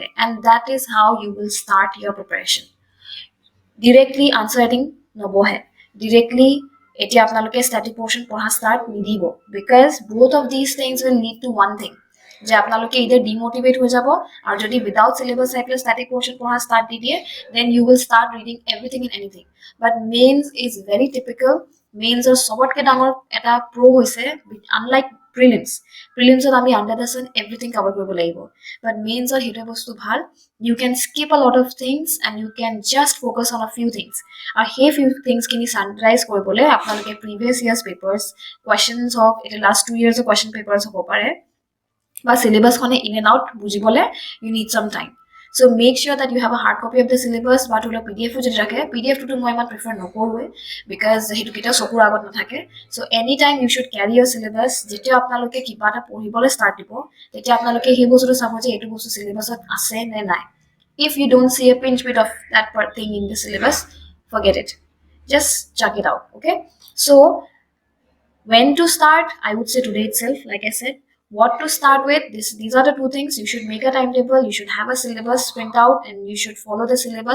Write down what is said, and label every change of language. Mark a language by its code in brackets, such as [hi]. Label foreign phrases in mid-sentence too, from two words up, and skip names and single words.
[en] and that is how you will start your preparation. directly answer writing নবহে, ডিৰেক্টলি [as] এতিয়া আপোনালোকে [en] static portion পঢ়া স্টার্ট নিদিব, because both of this things will lead to one thing, [as] যে আপোনালোকে ইদাৰ ডিমোটিভেট হৈ যাব, আৰু যদি [en] without syllabus [as] চাই পেলাই [en] static portion [as] পঢ়া স্টার্ট দি দিয়ে, [en] then you will start reading everything and anything. but mains is very typical. [as] মেইনছৰ চবতকৈ ডাঙৰ এটা প্ৰ হৈছে, আনলাইক প্ৰিলিমছত আমি [en] under the sun everything [as] কভাৰ কৰিব লাগিব, বাট মেইনছৰ সেইটো বস্তু ভাল, [en] you can skip a lot of things and you can just focus on a few things. [as] আৰু সেই [en] few things [as] খিনি সানৰাইজ কৰিবলৈ আপোনালোকে [en] previous years papers questions [as] হওক, এটা [en] last 2 years question papers [as] হ'ব পাৰে, বা syllabus খনে [en] in and out [as] বুজিবলৈ [en] you need some time. So make sure that you have a hard copy of the syllabus, [as] বা তোলা PDF যদি ৰাখে, PDF টো মই ইমান প্ৰিফাৰ নকৰোৱে, because হেতু কিটা চকুৰ আগত নাথাকে। [en] So anytime you should carry your syllabus, [as] যেতিয়া আপোনালোকে কিবা এটা পঢ়িবলৈ start দিব, তেতিয়া আপোনালোকে সেই বস্তুটো চাব যে এইটো বস্তু syllabusত আছে নে নাই। [en] If you don't see a pinch bit of that thing in the syllabus, forget it. Just chuck it out, okay? So when to start, I would say today itself, like I said. What to start with, these are the two things. You should make a timetable, you should have a syllabus print out, and you should follow the syllabus.